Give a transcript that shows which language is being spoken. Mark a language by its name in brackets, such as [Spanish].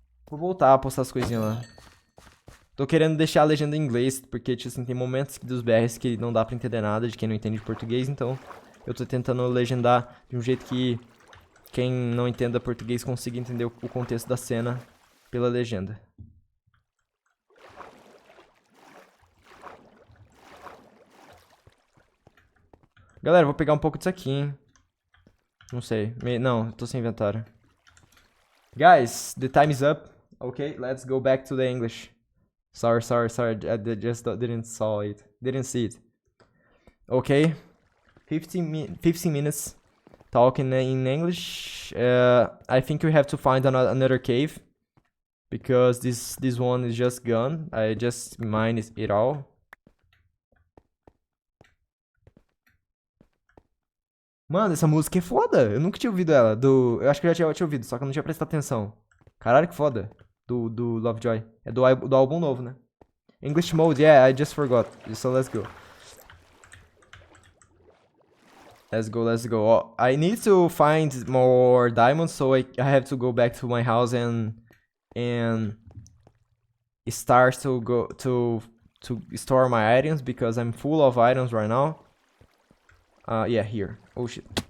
[Portuguese] Vou voltar a postar as coisinhas lá. Tô querendo deixar a legenda em inglês, porque, tipo assim, tem momentos dos BRs que não dá pra entender nada de quem não entende português, então eu tô tentando legendar de um jeito que quem não entenda português consiga entender o contexto da cena pela legenda. Galera, vou pegar um pouco disso aqui, hein. Não sei. Não, tô sem inventário. [English] Guys, the time is up. Okay, let's go back to the English. Sorry. I just didn't see it. Okay, 15 minutes talking in English. I think we have to find another cave because this one is just gone. I just mined it all. [Portuguese] Mano, essa música é foda. Eu nunca tinha ouvido ela. Eu acho que eu já tinha ouvido, só que eu não tinha prestado atenção. Caralho, que foda. Do Lovejoy. É do álbum novo, né? [English] English mode, yeah, I just forgot. So let's go. Let's go. Oh, I need to find more diamonds, so I have to go back to my house and start to go to store my items because I'm full of items right now. Yeah, here. Oh shit.